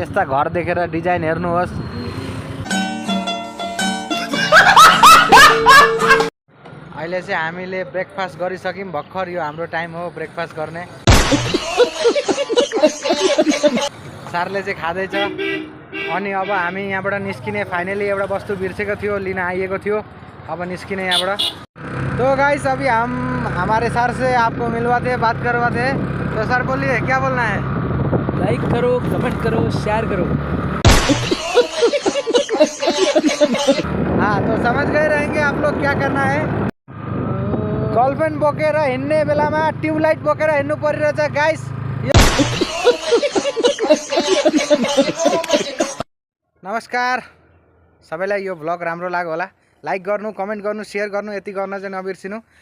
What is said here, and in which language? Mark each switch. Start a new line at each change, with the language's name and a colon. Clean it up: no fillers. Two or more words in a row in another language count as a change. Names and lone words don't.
Nepali: यस्ता घर देखेर डिजाइन हेर्नुहोस्। अहिले चाहिँ हामीले ब्रेकफास्ट गरिसक्यौँ भर्खर। यो हाम्रो टाइम हो ब्रेकफास्ट गर्ने। सरले चाहिँ खाँदैछ। अनि अब हामी यहाँबाट निस्किने। फाइनली एउटा वस्तु बिर्सेको थियो, लिन आइएको थियो, अब निस्किने यहाँबाट।
Hindi: तो गाइस अभी हम हमारे सर से आपको मिलवाते हैं, बात करवाते हैं। तो सर बोलिए क्या बोलना है? लाइक करो, कमेंट करो, शेयर करो। हाँ तो समझ गए रहेंगे आप लोग क्या करना है।
Nepali: गर्लफ्रेन्ड बोकेर हिँड्ने बेलामा ट्युबलाइट बोकेर हिँड्नु परिरहेछ गाइस। नमस्कार सबैलाई, यो भ्लग राम्रो लाग्यो होला। लाइक गर्नु, कमेन्ट गर्नु, शेयर गर्नु, यति गर्न चाहिँ नबिर्सिनु।